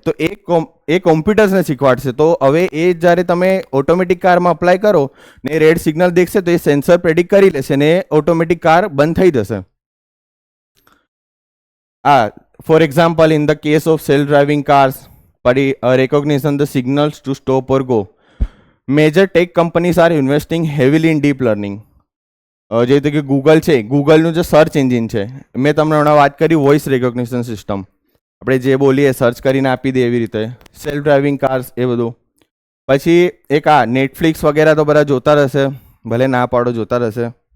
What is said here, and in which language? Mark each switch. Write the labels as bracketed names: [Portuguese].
[Gujarati] તો એ કોમ્પ્યુટર્સને શીખવાડશે. તો હવે એ જ્યારે તમે ઓટોમેટિક કારમાં અપ્લાય કરો ને રેડ સિગ્નલ દેખશે તો એ સેન્સર પ્રેડિક્ટ કરી લેશે ને ઓટોમેટિક કાર બંધ થઈ જશે. [English] For example, in the case of self driving cars, recognition the signals to stop or go. Major tech companies are investing heavily in deep learning. [Gujarati] જે રીતે કે ગૂગલ છે, ગૂગલનું જે સર્ચ એન્જિન છે, મેં તમને હમણાં વાત કરી વોઇસ રેકોગ્નિશન સિસ્ટમ, આપણે જે બોલીએ સર્ચ કરીને આપી દે એવી રીતે, સેલ્ફ ડ્રાઇવિંગ કાર્સ, એ બધું. પછી એક નેટફ્લિક્સ વગેરે તો બધા જોતા રહેશે, ભલે ના પાડો જોતા રહેશે.